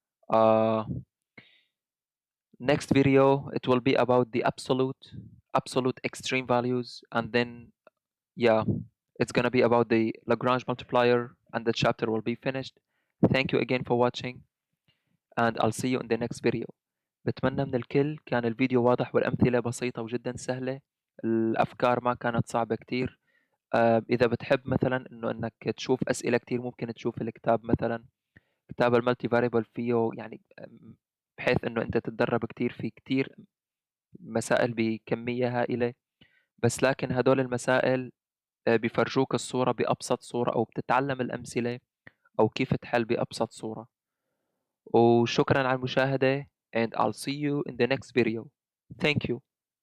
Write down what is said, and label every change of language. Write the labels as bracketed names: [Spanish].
[English] Uh, Next video, it will be about the absolute extreme values, and then yeah, it's gonna be about the Lagrange multiplier, and the chapter will be finished. Thank you again for watching, and I'll see you in the next video. [Arabic] بتمنى من الكل كان الفيديو واضح والأمثلة بسيطة وجدا سهلة. الأفكار ما كانت صعبة كتير. إذا بتحب مثلا إنك تشوف أسئلة كتير، ممكن تشوف الكتاب مثلا، كتاب المالتي فاريبل، فيه يعني بحيث إنه أنت تتدرب كتير في كتير مسائل بكمية هائلة. بس لكن هدول المسائل بيفرجوك الصورة بأبسط صورة، أو بتتعلم الأمثلة أو كيف تحل بأبسط صورة. وشكرا على المشاهدة [English] and I'll see you in the next video. Thank you.